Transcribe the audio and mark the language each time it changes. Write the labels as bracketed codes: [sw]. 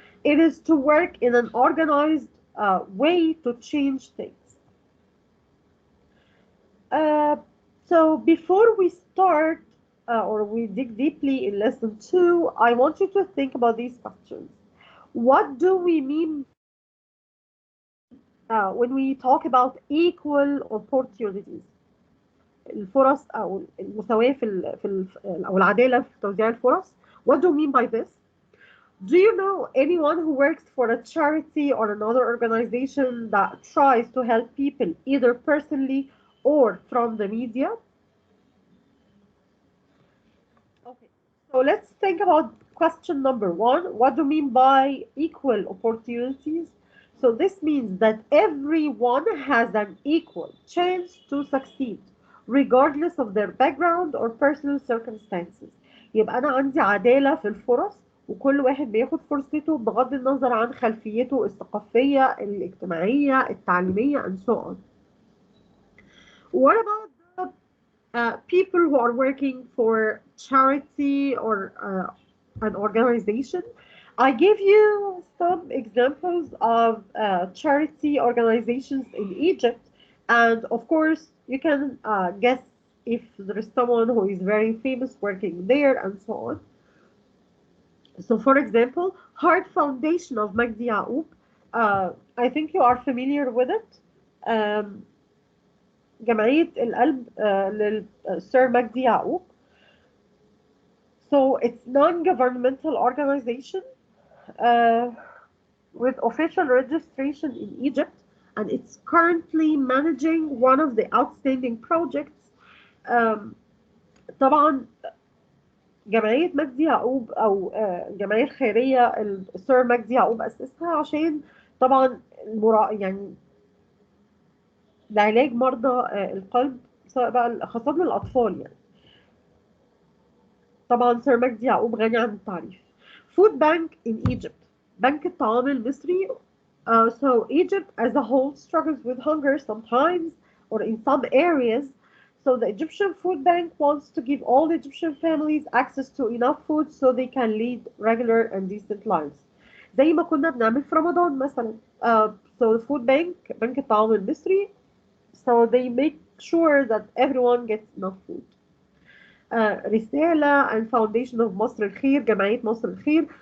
[en] It is to work in an organized way to change things. So before we start or we dig deeply in lesson 2, I want you to think about these questions. What do we mean when we talk about equal opportunities? [ar] الفرص أو المساواة أو العدالة في توزيع الفرص. [en] What do we mean by this? Do you know anyone who works for a charity or another organization that tries to help people either personally or from the media? Okay, so let's think about question number one. What do you mean by equal opportunities? So this means that everyone has an equal chance to succeed regardless of their background or personal circumstances. [ar] يبقى أنا عندي عدالة في الفرص وكل واحد بياخد فرصته بغض النظر عن خلفيته الثقافية الاجتماعية التعليمية [en] and so on. What about people who are working for charity or an organization? I gave you some examples of charity organizations in Egypt, and of course, you can guess if there is someone who is very famous working there and so on. So, for example, Heart Foundation of Magdi Yaoub, I think you are familiar with it. [ar] Um, جمعية القلب للسير مجدي يعقوب. [en] So it's non-governmental organization uh, with official registration in Egypt, and it's currently managing one of the outstanding projects. [ar] Um, طبعا جمعية مجدي يعقوب أو الجمعية الخيرية السير مجدي يعقوب أسسها عشان طبعا يعني لعلاج مرضى القلب سواء بقى خاصة الأطفال يعني. طبعا سير مجدي يعقوب غني عن التعريف. [en] Food Bank in Egypt. [ar] بنك الطعام المصري. [en] So Egypt as a whole struggles with hunger sometimes or in some areas. So the Egyptian Food Bank wants to give all Egyptian families access to enough food so they can lead regular and decent lives. [ar] زي ما كنا بنعمل في رمضان مثلا. [en] So the Food Bank [ar] بنك الطعام المصري. [en] So they make sure that everyone gets enough food. [ar] رسالة and Foundation of مصر الخير جمعية مصر الخير.